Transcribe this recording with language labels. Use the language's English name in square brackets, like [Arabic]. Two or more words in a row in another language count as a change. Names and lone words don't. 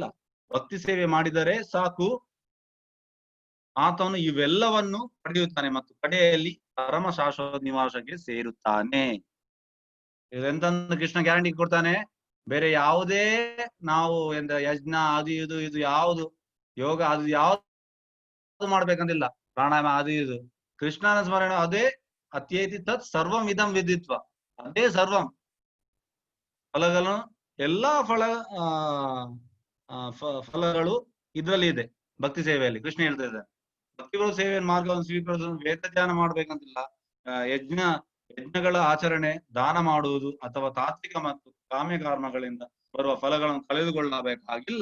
[Kannada] ಭಕ್ತಿ ಸೇವೆ ಮಾಡಿದರೆ ಸಾಕು, ಆತನು ಇವೆಲ್ಲವನ್ನು ಪಡೆಯುತ್ತಾನೆ ಮತ್ತು ಕಡೆಯಲ್ಲಿ ಪರಮ ಶಾಶ್ವತ ನಿವಾಸಕ್ಕೆ ಸೇರುತ್ತಾನೆ. ಇದೆಂತಂದು ಕೃಷ್ಣ ಗ್ಯಾರಂಟಿ ಕೊಡ್ತಾನೆ. ಬೇರೆ ಯಾವುದೇ ನಾವು ಯಜ್ಞ ಅದು ಇದು ಯಾವುದು ಯೋಗ ಅದು ಯಾವ್ದು ಮಾಡ್ಬೇಕಂತಿಲ್ಲ, ಪ್ರಾಣಾಯಾಮ ಅದು ಇದು, ಕೃಷ್ಣನ ಸ್ಮರಣೆ ಅದೇ [Sanskrit] ಅತ್ಯೇತಿ ತತ್ ಸರ್ವಂ ಇದಂ ವಿದಿತ್ವ, [Kannada] ಅದೇ ಸರ್ವಂ ಫಲಗಳನ್ನು ಎಲ್ಲಾ ಫಲಗಳು ಇದ್ರಲ್ಲಿ ಇದೆ ಭಕ್ತಿ ಸೇವೆಯಲ್ಲಿ. ಕೃಷ್ಣ ಹೇಳ್ತಾ ಇದ್ದಾರೆ, ಭಕ್ತಿಗಳು ಸೇವೆಯ ಮಾರ್ಗವನ್ನು ಸ್ವೀಕರಿಸಲು ವೇದ ಧ್ಯಾನ ಮಾಡ್ಬೇಕಂತಿಲ್ಲ, ಯಜ್ಞಗಳ ಆಚರಣೆ, ದಾನ ಮಾಡುವುದು ಅಥವಾ ತಾತ್ವಿಕ ಮತ್ತು ಕಾಮ್ಯ ಕರ್ಮಗಳಿಂದ ಬರುವ ಫಲಗಳನ್ನು ಕಳೆದುಕೊಳ್ಳಬೇಕಾಗಿಲ್ಲ.